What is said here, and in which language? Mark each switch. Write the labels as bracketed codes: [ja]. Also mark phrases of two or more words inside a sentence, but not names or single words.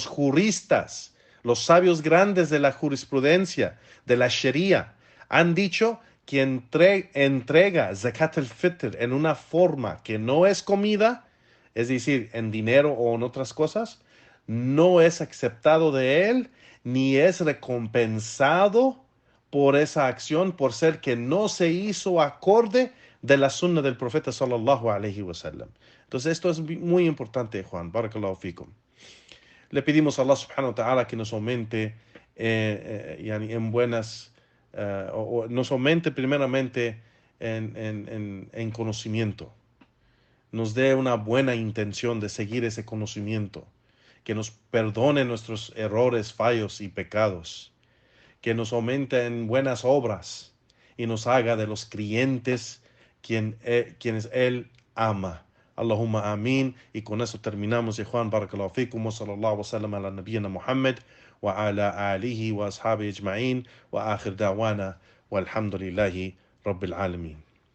[es] juristas, los sabios grandes de la jurisprudencia, de la Sharia, han dicho que entrega [ar] زكاة الفطر [es] en una forma que no es comida, es decir, en dinero o en otras cosas, no es aceptado de él, ni es recompensado por esa acción, por ser que no se hizo acorde de la sunna del profeta [ar] صلى الله عليه وسلم. [es] Entonces esto es muy importante, Juan. [ar] بارك الله فيكم. [es] Le pedimos a [ar] الله سبحانه وتعالى [es] que nos aumente yani en buenas, o nos aumente primeramente en conocimiento, nos dé una buena intención de seguir ese conocimiento, que nos perdone nuestros errores, fallos y pecados, que nos aumente en buenas obras y nos haga de los creyentes quienes Él ama. [ar] اللهم آمين. [es] Y con eso terminamos, ya Juan. [ar] بارك الله فيكم وصلى الله وسلم على نبينا محمد وعلى آله وأصحابه أجمعين وآخر دعوانا الحمد لله رب العالمين.